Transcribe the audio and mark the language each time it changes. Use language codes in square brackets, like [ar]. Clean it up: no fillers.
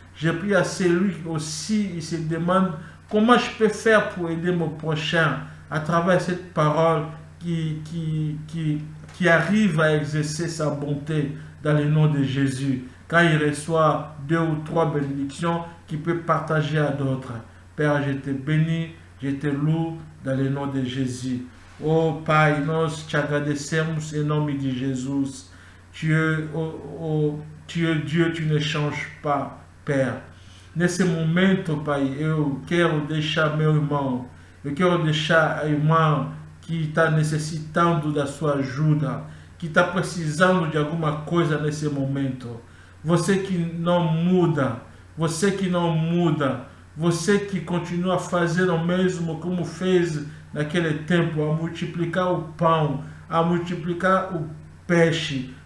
[fr] Je prie à celui aussi, il se demande comment je peux faire pour aider mon prochain à travers cette parole qui arrive à exercer sa bonté dans le nom de Jésus. Quand il reçoit 2 ou 3 bénédictions qu'il peut partager à d'autres. Père, je te bénis, je te loue dans le nom de Jésus. [pt] Oh Pai, nós te agradecemos em nome de Jesus. [fr] Tu es Dieu, tu ne changes pas, Père. [pt] Nesse momento, Pai, eu quero deixar meu irmão, eu quero deixar a irmã que está necessitando da sua ajuda, que está precisando de alguma coisa nesse momento. Você que não muda, você que não muda, você que continua fazendo o mesmo como fez naquele tempo, a multiplicar o pão, a multiplicar o peixe.